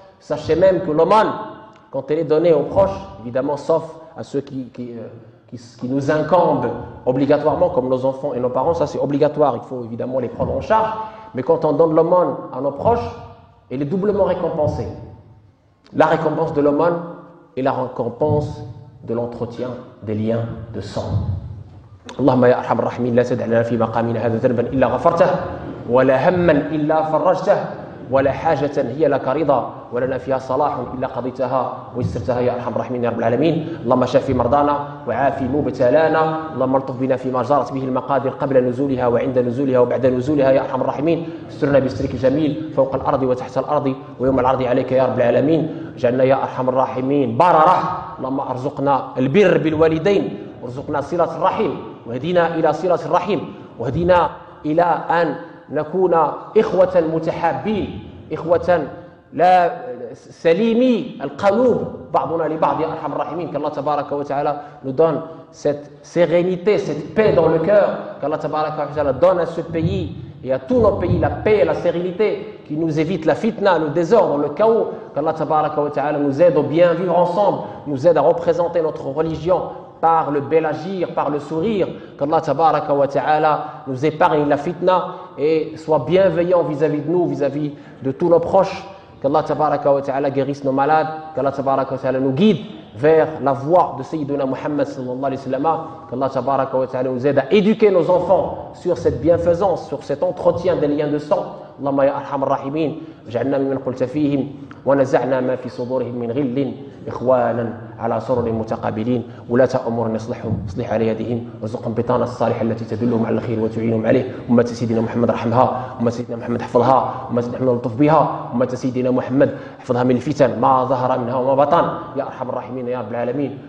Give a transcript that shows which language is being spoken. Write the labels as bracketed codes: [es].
[fr] Sachez même que l'aumône, quand elle est donnée aux proches, évidemment sauf à ceux qui nous incombent obligatoirement, comme nos enfants et nos parents, ça c'est obligatoire, il faut évidemment les prendre en charge, mais quand on donne l'aumône à nos proches, elle est doublement récompensée. La récompense de l'aumône et la récompense de l'entretien des liens de sang. [ar] اللهم يا أرحم الراحمين لا تدع لنا في مقامنا هذا ذنبا إلا غفرته ولا هما إلا فرجته ولا حاجة هي لك رضا ولنا فيها صلاح إلا قضيتها ويسرتها يا أرحم الراحمين يا رب العالمين. اللهم شافي مرضانا وعافي مبتلانا، اللهم الطف بنا فيما جرت به المقادير قبل نزولها وعند نزولها وبعد نزولها يا أرحم الراحمين. استرنا بسترك الجميل فوق الأرض وتحت الأرض ويوم العرض عليك يا رب العالمين. اجعلنا يا أرحم الراحمين بررة، اللهم ارزقنا البر بالوالدين وارزقنا صلة الرحم واهدنا إلى صلة الرحم واهدنا إلى أن نكون إخوة متحابين، إخوة لا سليمي القلوب بعضنا لبعض يا أرحم الراحمين. [fr] qu'Allah [ar] tabaraka wa ta'ala [fr] nous donne cette sérénité, cette paix dans le cœur, qu'Allah tabaraka wa ta'ala donne à ce pays et à tous nos pays la paix et la sérénité, qui nous évite la fitna, le désordre, le chaos, qu'Allah tabaraka wa ta'ala nous aide au bien vivre ensemble, nous aide à représenter notre religion par le bel agir, par le sourire, qu'Allah [ar] tabaraka wa ta'ala [fr] nous épargne la fitna et soit bienveillant vis-à-vis de nous, vis-à-vis de tous nos proches, qu'Allah tabaraka wa ta'ala guérisse nos malades, qu'Allah tabaraka wa ta'ala nous guide vers la voie de Sayyiduna Muhammad [ar] sallallahu alayhi wa sallam, [fr] qu'Allah tabaraka wa ta'ala nous aide à éduquer nos enfants sur cette bienfaisance, sur cet entretien des liens de sang. [ar] اللهم يا أرحم الراحمين اجعلنا ممن قلت فيهم ونزعنا ما في صدورهم من غل إخوانا على سرر متقابلين. ولاة أمور نصلحهم اصلح على يدهم وارزقهم بطانة الصالحة التي تدلهم على الخير وتعينهم عليه. أمة سيدنا محمد رحمها، أمة سيدنا محمد حفظها، أمة سيدنا محمد لطف بها، أمة سيدنا محمد حفظها من الفتن ما ظهر منها وما بطن يا أرحم الراحمين يا رب العالمين.